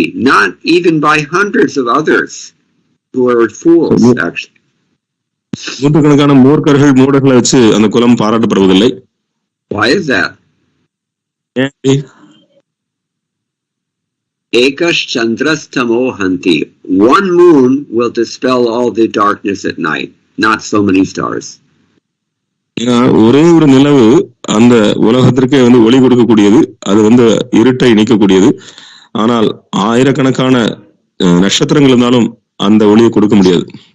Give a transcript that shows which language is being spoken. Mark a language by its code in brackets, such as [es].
[en] Not even by hundreds of others who are fools, actually. [ta] நூற்றுக்கணக்கான மூர்க்கர்கள், மூடர்களை வச்சு அந்த குலம் பாராட்டப்படுவதில்லை. [en] Why is that? [sa] Ekash chandras tamohanti. [en] One moon will dispel all the darkness at night, not so many stars. [ta] ஒரே ஒரு நிலவு அந்த உலகத்திற்கே வந்து ஒளி கொடுக்கக்கூடியது, அது வந்து இருட்டை நீக்கக்கூடியது. ஆனால் ஆயிரக்கணக்கான நட்சத்திரங்கள் இருந்தாலும் அந்த ஒளியை கொடுக்க முடியாது.